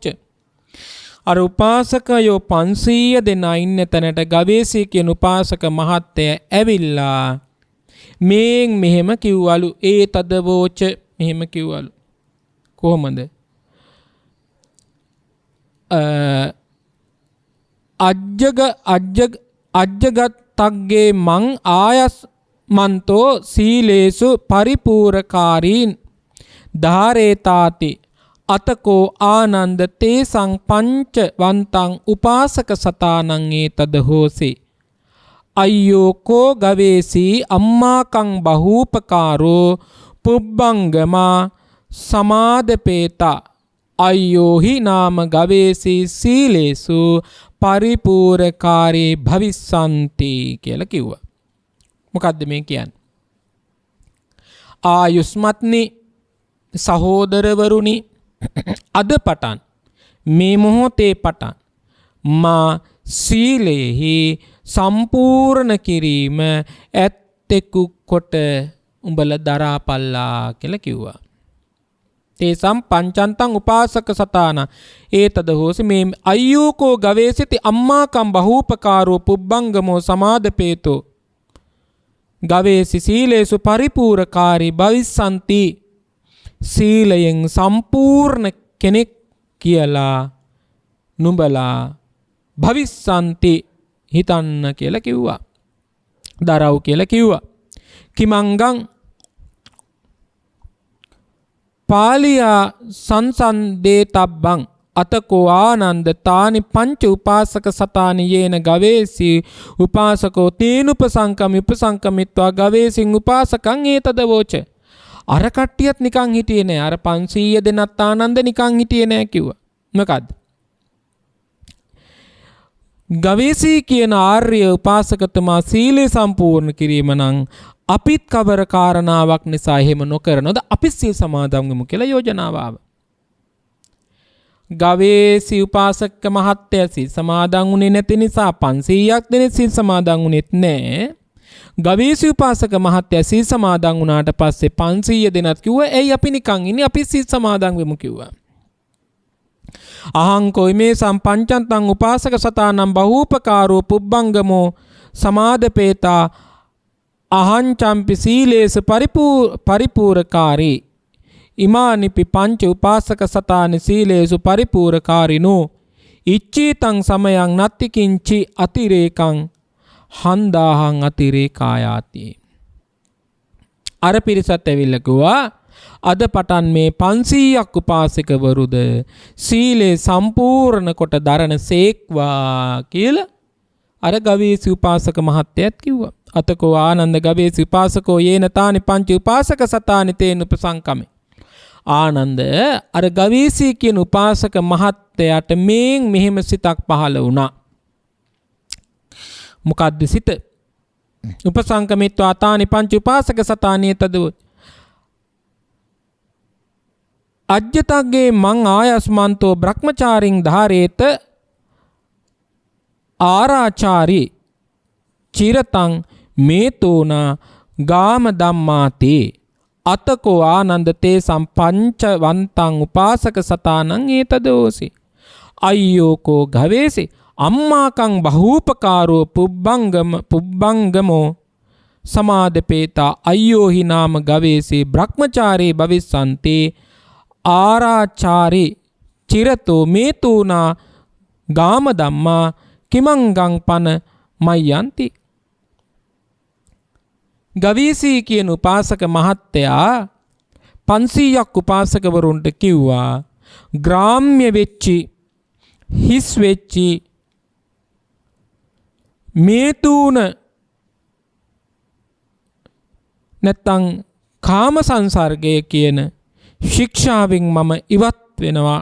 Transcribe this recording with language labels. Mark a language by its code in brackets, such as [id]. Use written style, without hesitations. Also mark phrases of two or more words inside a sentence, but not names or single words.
[si] අර උපාසකයෝ 500 දෙනා ඉන්න තැනට ගවේෂී කියන උපාසක මහත්තයා ඇවිල්ලා මෙහෙම කිව්වලු. ඒතදවෝච මෙහෙම කිව්වලු. කොහොමද? [pi] අජ්ජගත්තග්ගේ මං ආයස්මන්තෝ සීලේසු පරිපූර්ණකාරීන් ධාරේතාති අතකෝ ආනන්ද තේසං පංචවන්තං උපාසක සතානං ඒතද හෝසි. අය්යෝ කෝ ගවේසී අම්මාකං බහූපකාරෝ පුබ්බංගමා සමාදපේතා අය්යෝහි නාම ගවේසී සීලේසු පරිපූර්ණකාරී භවිස්සන්ති [si] කියලා කිව්වා. මොකද්ද මේ කියන්නේ? ආයුස්මත්නි සහෝදරවරුනි, අද පටන් මේ මොහොතේ පටන් මා සීලේහි සම්පූර්ණ කිරීම ඇත්තෙකු කොට උඹලා දරාපල්ලා කියලා කිව්වා. [pi] තේසම් පංචන්තං උපාසක සතාන ඒතද හෝසි. මේ අය්‍යෝකෝ ගවේසිති අම්මාකම් බහූපකාරෝ පුබ්බංගමෝ සමාදපේතෝ ගවේසි සීලේසු පරිපූර්ණකාරී භවිස්සන්ති. [si] සීලයෙන් සම්පූර්ණ කෙනෙක් කියලා නුඹලා භවිස්සන්ති හිතන්න කියලා කිව්වා. දරව් කියලා කිව්වා. [pi] කිමංගං පාලියා සංසන්දේතබ්බං අතකෝ ආනන්ද තානි පංච උපාසක සතානි යේන ගවේසි උපාසකෝ තේනුපසංකමි උපසංකමිත්වා ගවේසින් උපාසකං ඒතද වෝච. [si] අර කට්ටියත් නිකන් හිටියේ නෑ. අර 500 දෙනත් ආනන්ද නිකන් හිටියේ නෑ කිව්වා. මොකද්ද? ගවේසී කියන ආර්ය උපාසකතුමා සීලය සම්පූර්ණ කිරීම නම් අපිත් කවර කාරණාවක් නිසා එහෙම නොකරනොද අපි සීල් සමාදන් වෙමු කියලා යෝජනාව ආවා. ගවේසී උපාසක මහත්තයා සීල් සමාදන් වුණේ නැති නිසා 500ක් දෙනෙක් සීල් සමාදන් වුණෙත් නැහැ. ගවේසී උපාසක මහත්තයා සීල් සමාදන් වුණාට පස්සේ 500 දෙනත් කිව්වා එයි අපි නිකන් ඉන්නේ අපි සීල් සමාදන් වෙමු කිව්වා. [pi] අහං මේ සම්පංචන්තං උපාසක සතානම් බහූපකාරෝ පුබ්බංගමෝ සමාදපේතා අහංචම්පි සීලේස පරිපූර්ණකාරී ඉමානිපි පංච උපාසක සතානි සීලේසු පරිපූර්ණකාරිනෝ ඉච්ඡීතං සමයං නත්ති කිංචි අතිරේකං හන්දාහං අතිරේකායාති. [si] අර පිරිසත් ඇවිල්ලා කිව්වා අද පටන් මේ 500ක් උපාසකවරුද සීලේ සම්පූර්ණ කොට දරන සේක්වා කියලා අර ගවේසී උපාසක මහත්තයත් කිව්වා. [pi] අතකෝ ආනන්ද ගවේසී උපාසකෝ යේන තානි පංච උපාසක සතානි තේන උපසංකමේ. [si] ආනන්ද අර ගවේසී කියන උපාසක මහත්තයාට මෙහෙම සිතක් පහළ වුණා. මොකද්ද සිත? [pi] උපසංකමිත්වා තානි පංච උපාසක සතානි තදව අජ්ජතග්ගේ මං ආයස්මන්තෝ බ්‍රහ්මචාරින් ධාරේත ආරාචාරි චිරතං මේතෝනා ගාම ධම්මාතේ අතකෝ ආනන්ද තේ සම්පංචවන්තං උපාසක සතානං ඒතදෝසි. අය්‍යෝකෝ ගවේසි අම්මාකං බහූපකාරෝ පුබ්බංගමෝ සමාදපේතා අය්‍යෝහි නාම ගවේසි බ්‍රහ්මචාරී භවිස්සන්තේ ආරාචාරි චිරතෝ මේතුනා ගාම ධම්මා කිමංගං පන මයන්ති. [si] ගවීසී කියන උපාසක මහත්තයා 500ක් උපාසකවරුන්ට කිව්වා ග්‍රාම්‍ය වෙච්චි හිස් වෙච්චි මේ තුන නැත්තං කාම සංසර්ගය කියන ශික්ෂාවෙන් මම ඉවත් වෙනවා.